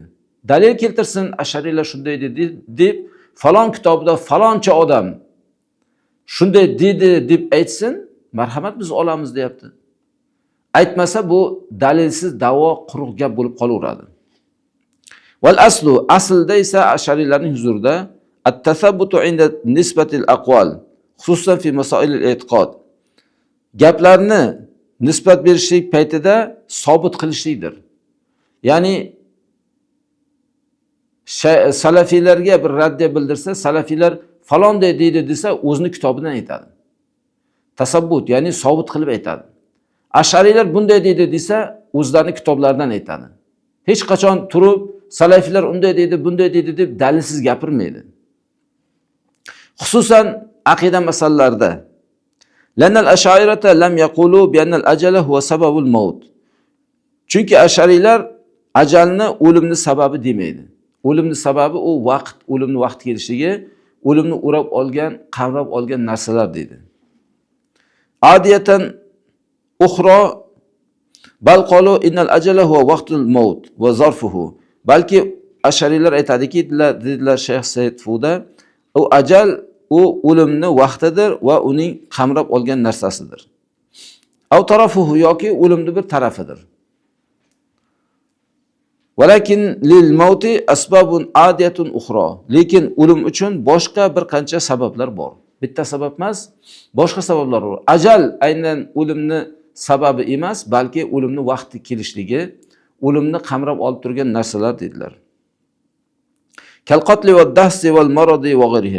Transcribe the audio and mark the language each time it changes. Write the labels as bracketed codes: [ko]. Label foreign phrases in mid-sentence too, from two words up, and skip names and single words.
[uz] Dalil keltirsin, Ash'arilar shunday dedi deb falon kitobda faloncha odam shunday dedi deb aytsin, marhamat biz olamiz deyapti. Aytmasa bu dalilsiz da'vo, quruq gap bo'lib qolaveradi. [ar] والأصل, [uz] aslda esa Ash'arilarning huzurida [ar] التثبت عند نسبة الأقوال، خصوصا في مسائل الاعتقاد. [uz] Gaplarni nisbat berishlik paytida sobit qilishlikdir. Ya'ni salafiylarga bir raddiya bildirsa, salafiylar falonday deydi desa, o'zining kitobidan aytadi. Tasabbut, ya'ni sobit qilib aytadi. Ash'ariylar bunday deydi desa, o'zlarining kitoblaridan aytadi. Hech qachon turib salafiylar unday deydi, bunday deydi deb dalilsiz gapirmaydi. Xususan aqida masalalarida. [ar] لأن الأشعرية لم يقولوا بأن الأجل هو سبب الموت. [uz] Chunki Ash'ariylar ajalni o'limni sababi demaydi. O'limni sababi u vaqt, o'limni vaqti kelishligi, o'limni o'rab olgan, qavrab olgan narsalar deydi. [ar] عادية أخرى بل قالوا إن الأجل هو وقت الموت وظرفه. [uz] Balki Ash'ariylar aytadiki, dedilar Shayx Said Fuda, u ajal u o'limni vaqtidir va uning qamrab olgan narsasidir. [ar] أو طرفه, [uz] yoki o'limning bir tarafidir. [ar] ولكن للموت أسباب عادية أخرى. [uz] Lekin o'lim uchun boshqa bir qancha sabablar bor. Bitta sabab emas, boshqa sabablar bor. Ajal aynan o'limni sababi emas, balki o'limni vaqti kelishligi, o'limni qamrab olib turgan narsalar dedilar. [ar] كالقتل والدهس والمرض وغيرها.